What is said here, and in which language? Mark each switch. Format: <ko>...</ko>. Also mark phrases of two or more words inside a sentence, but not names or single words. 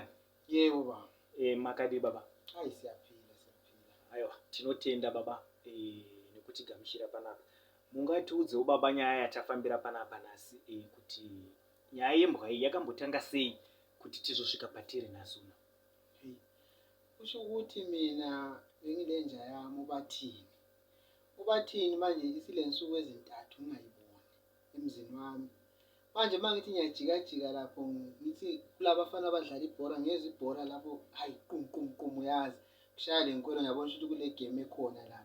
<nd>Yebo baba.</nd> <sn>Makadi baba.</sn> <nd>Hayi siyaphila.</nd> <sn>Aiwa tinotenda baba nekuti gamuchira panapa. Mungatiudzewo baba nyaya yatafambira panapa nhasi kuti nyaya yembwa iyi yakambotanga sei kuti tizosvika patiri nhasi uno?</sn> <nd>Kusho ukuthi mina bengilenja yami ubathini manje isile nsuku ezintathu ngingayiboni emzini wami. Manje mangithi ngiyajika lapho ngithi kulaba bafana abadlala ibhola ngeze ibhola lapho hayi qum uyazi kushaya lenkolo ngiyabona ukuthi kule game ekhona la.</nd>